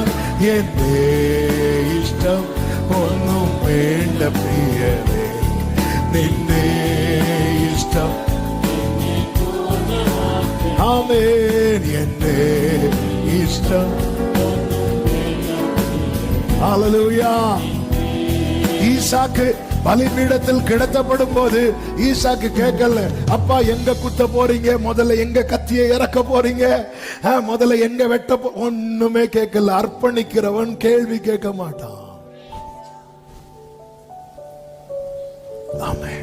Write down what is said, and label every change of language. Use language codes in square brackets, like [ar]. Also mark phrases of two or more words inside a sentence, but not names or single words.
[ml] എന്റെ ഇഷ്ടം ഒന്നും വേണ്ട പ്രിയനേ, നിന്റെ ഇഷ്ടം. ആമേൻ. എന്റെ ഇഷ്ടം. ഹല്ലേലൂയ. [ta] ഈ ஈசாக்கு பலிபீடத்தில் கிடத்தப்படும் போது ஈசாக்கு கேட்கல, அப்பா எங்க குத்த போறீங்க, முதல்ல எங்க கத்தியை இறக்க போறீங்க, முதல்ல எங்க வெட்ட ஒண்ணுமே கேட்கல. அர்ப்பணிக்கிறவன் கேள்வி கேட்க மாட்டான். ஆமென்.